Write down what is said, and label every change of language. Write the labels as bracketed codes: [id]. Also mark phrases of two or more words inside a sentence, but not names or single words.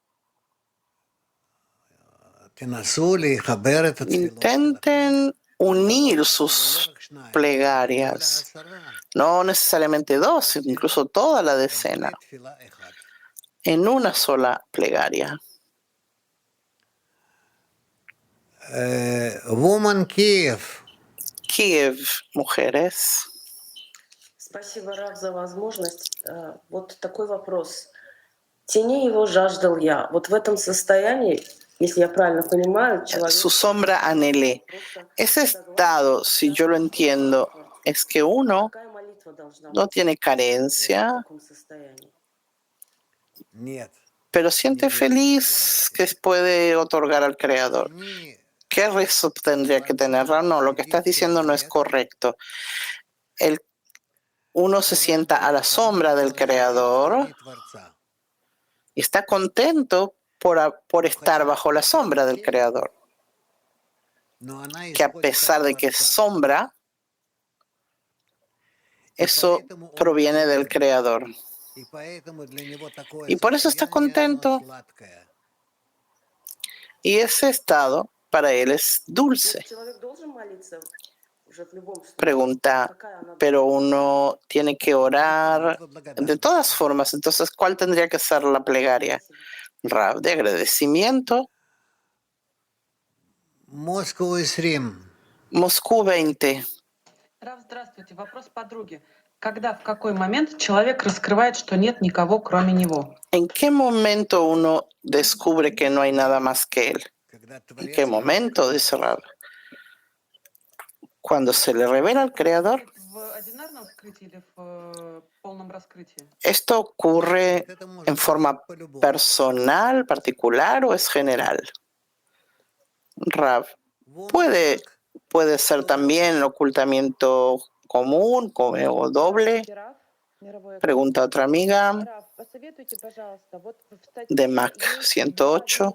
[es] Intenten unir sus plegarias, no necesariamente dos, incluso toda la decena, en una sola plegaria. [en] Woman Kiev. [es] Kiev, mujeres. [ru] Спасибо, Рав, за возможность. Вот такой вопрос. Тени его жаждал я. Вот в этом состоянии, если я правильно понимаю, человек... [es] Su sombra anhelé. Ese estado, si yo lo entiendo, es que uno [ru] Какая молитва должна [es] no [ru] быть [es] tiene [ru] в [es] carencia, [ru] таком состоянии? Нет. [es] pero siente feliz que puede otorgar al Creador. Ni- ¿Qué rezo tendría que tener? No, lo que estás diciendo no es correcto. Uno se sienta a la sombra del Creador y está contento por estar bajo la sombra del Creador. [ru] Но она [es] Que a [ru] исходит [es] pesar [ru] от [es] de que es [ru] Творца. [es] sombra, eso proviene del Creador. [ru] И поэтому для него такое [es] Y por eso está [ru] состояние, [es] contento. [ru] оно сладкое. [es] Y ese estado para él es [ru] Ну, [es] dulce. [ru] человек должен молиться уже в любом случае. [es] Pregunta, [ru] Какая она [es] pero [ru] должна быть? [es] uno tiene que orar [ru] Молитва [es] de [ru] благодарности. [es] todas formas. Entonces, ¿cuál tendría que ser la plegaria? Rav, de agradecimiento. [en] Moscow is Rim. [es] Moscú 20. [ru] Рав, здравствуйте. Вопрос подруги. Когда, в какой момент человек раскрывает, что нет никого, кроме него? [es] ¿En qué momento uno descubre que no hay nada más que él? [ru] Когда [es] ¿En [ru] Творец [es] qué momento? Dice Rav. Cuando se le revela al Creador. [ru] В одинарном вскрытии или в полном раскрытии? [es] ¿Esto ocurre [ru] это может [es] en [ru] быть [es] forma [ru] по-любому. [es] personal, particular o es general? Rav, [en] Woman Mac, [es] puede ser también el ocultamiento común o doble. Pregunta otra amiga de Mac 108.